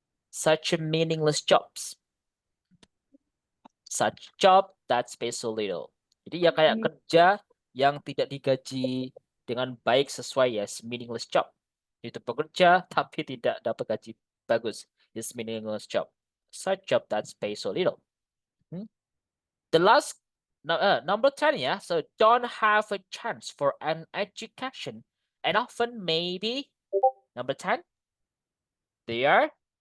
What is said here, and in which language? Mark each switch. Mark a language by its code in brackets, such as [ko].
[en] Such a meaningless jobs. Such job that pays so little. [id] Jadi ya kayak kerja yang tidak digaji dengan baik sesuai, ya, [en] meaningless job. [id] Itu pekerja tapi tidak dapat gaji bagus. [en] It's meaningless job. Such job that pays so little. The last number 10, yeah. So don't have a chance for an education, and often maybe number 10, they are